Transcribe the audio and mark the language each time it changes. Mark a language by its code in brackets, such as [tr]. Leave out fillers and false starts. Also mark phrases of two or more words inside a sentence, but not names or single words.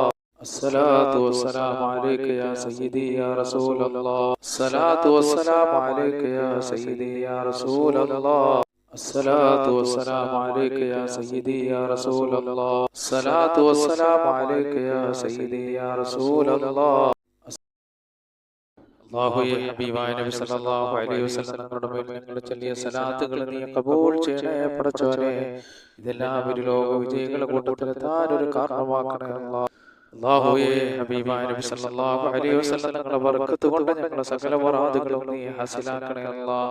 [ar] الصلاة والسلام عليك يا سيدي يا رسول الله. الصلاة والسلام عليك يا سيدي يا رسول الله. الصلاة والسلام عليك يا سيدي يا رسول الله. الصلاة والسلام عليك يا سيدي يا رسول الله. [ml] അല്ലാഹുവേ ഹബീബായ നബി [ar] صلى الله عليه وسلم [ml] തങ്ങളുടെ മേൽ ഞങ്ങൾ ചൊല്ലിയ സലാത്തുകൾ നീ കബൂൽ ചെയ്യണേ പടച്ചവനെ. ഇതെല്ലാം ഒരു ലോക വിജയികളുടെ കൂട്ടത്തിലെത്താൻ ഒരു കാരണമാക്കണേ അല്ലാഹ്. അല്ലാഹുവേ ഹബീബായ നബി [ar] صلى الله عليه وسلم [ml] തങ്ങളുടെ ബർക്കത്ത് കൊണ്ട് ഞങ്ങളുടെ സകല മുറാദുകളും നീ ഹാസിലാക്കണേ അല്ലാഹ്.